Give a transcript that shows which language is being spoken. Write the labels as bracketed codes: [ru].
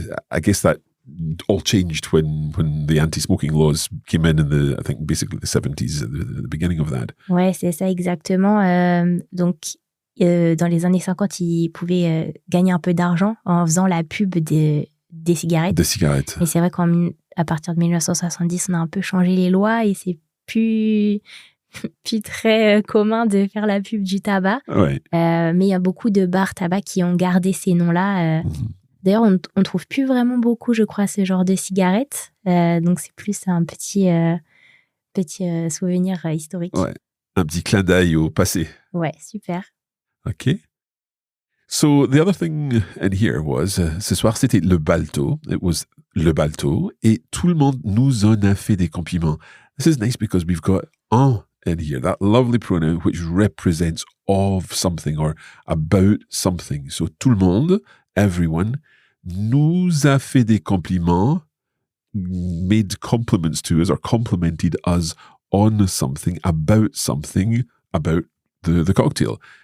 [en] I guess that all changed when the anti-smoking laws came in the, I think, basically the 70s, the beginning of that. [fr] Ouais, c'est ça exactement. Donc, dans les années 50, ils pouvaient gagner un peu d'argent en faisant la pub des cigarettes. Des cigarettes. Mais c'est vrai qu'à partir de 1970, on a un peu changé les lois et c'est plus très commun de faire la pub du tabac. Ouais. Mais il y a beaucoup de bars tabac qui ont gardé ces noms-là. D'ailleurs, on ne trouve plus vraiment beaucoup, je crois, ce genre de cigarettes. Donc, c'est plus un petit souvenir historique. Ouais. Un petit clin d'œil au passé. Ouais, super. [en] OK. So the other thing in here was, [fr] ce soir, c'était le balto. [en] It was [fr] le balto. Et tout le monde nous en a fait des compliments. [en] This is nice because we've got en in here, that lovely pronoun which represents of something or about something. So [fr] tout le monde, [en] everyone, [fr] nous a fait des compliments, [en] made compliments to us or complimented us on something, about the cocktail.